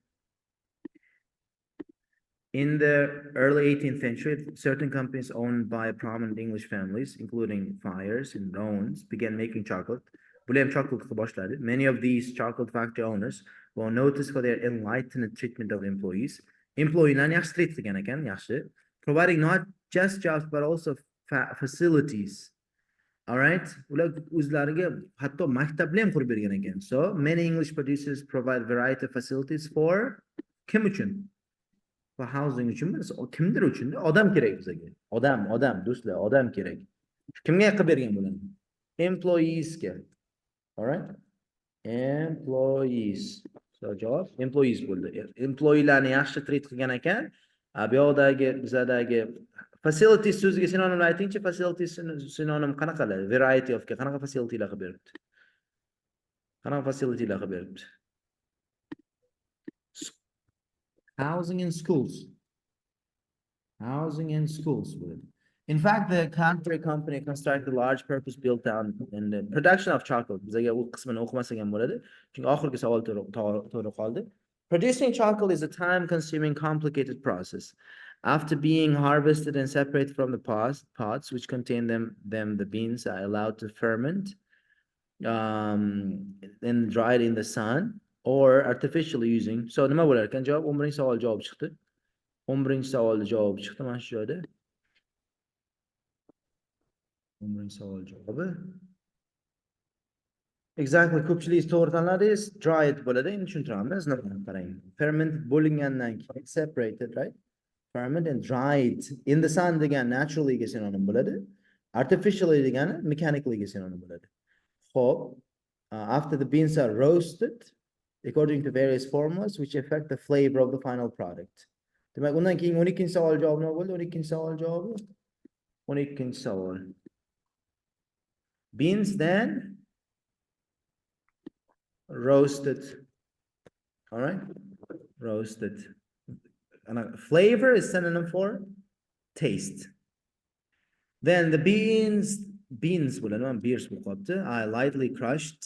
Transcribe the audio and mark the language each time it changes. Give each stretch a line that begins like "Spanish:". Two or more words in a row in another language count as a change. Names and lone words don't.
English: In the early 18th century, certain companies owned by prominent English families, including Fyers and Rowans, began making chocolate. William chocolate başladı. Many of these chocolate factory owners were noticed for their enlightened treatment of employees.
Uzbek: Employee'larni yaxshi treat qilgan ekan, yaxshi.
English: Providing not just jobs but also facilities. All right?
Uzbek: Ular o'zlariga hatto maktablar ham qurib bergan ekan.
English: So, many English producers provide variety of facilities for
Uzbek: kim uchun?
English: For housing
Uzbek: uchun emas, kimdir uchun, odam kerak bizga. Odam, do'stlar, odam kerak. Kimga qilib bergan bularni? Employeesga.
English: All right? Employees.
Uzbek: So javob employees bo'ldi. Employeelarni yaxshi treat qilgan ekan. Bu yoqdagi bizadagi facilities so'ziga sinonimni aytingchi, facilities sinonim qanaqalar?
English: Variety of
Uzbek: qanaqa facilitylar qilib beribdi? Qanaqa facilitylar qilib beribdi?
English: Housing and schools. Housing and schools. In fact, the Canterbury Company constructed a large purpose-built town in the production of chocolate.
Uzbek: Bizga u qismini o'qimasak ham bo'ladi. Chunki oxirgi savol to'g'ri qoldi.
English: Producing chocolate is a time-consuming, complicated process. After being harvested and separated from the pods which contain them, the beans are allowed to ferment, and dried in the sun or artificially using.
Uzbek: So nima bo'lar ekan? Javob 11 savol javob chiqdi. 11 savolni javobi chiqdi mana shu joyda. 11 savol javobi. Exactly, ko'pchilik to'g'ri tanladingiz. Dried bo'ladi, endi tushuntiramiz. Qarang. Ferment bo'lingandan keyin separated, right?
English: Ferment and dried in the sun degan naturally
Uzbek: ga sinonim bo'ladi. Artificially degani mechanically ga sinonim bo'ladi. Xo'p,
English: after the beans are roasted according to various formulas which affect the flavor of the final product.
Uzbek: Demak, undan keyin 12 savol javobi nima bo'ldi? 12 savol javobi 12 savol.
English: Beans then roasted. All right? Roasted. And flavor is synonym for taste. Then the beans are lightly crushed.